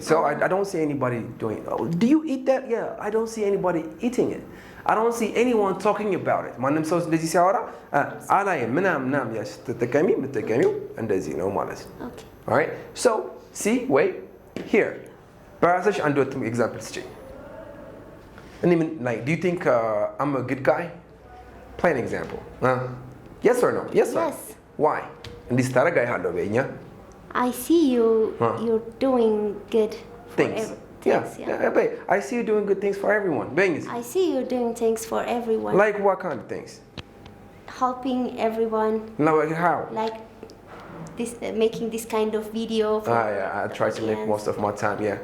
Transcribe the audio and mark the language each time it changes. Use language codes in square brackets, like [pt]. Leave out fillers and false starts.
[en] so I don't see anybody doing it oh, do you eat that yeah I don't see anybody eating it I don't see anyone talking about it [am] ማንም ሰው እንደዚህ ሲያወራ አላየም ምናምን ያስተጠቀሚ የምትጠቀሚው እንደዚህ ነው ማለት ነው [en] okay all right so see wait here [am] በራስሽ አንድ ወጥ ኤግዛምፕል ስጪኝ እኔ ምን [en] like do you think I'm a good guy play an example yes or no yes or yes why [am] እንዲህ ስታደርግ አይሃለሁ በእኛ [en] I see you're doing good things yeah babe I see you doing good things for everyone Bengus I see you doing things for everyone like what kind of things helping everyone like how like this making this kind of video for yeah I try to make most of my time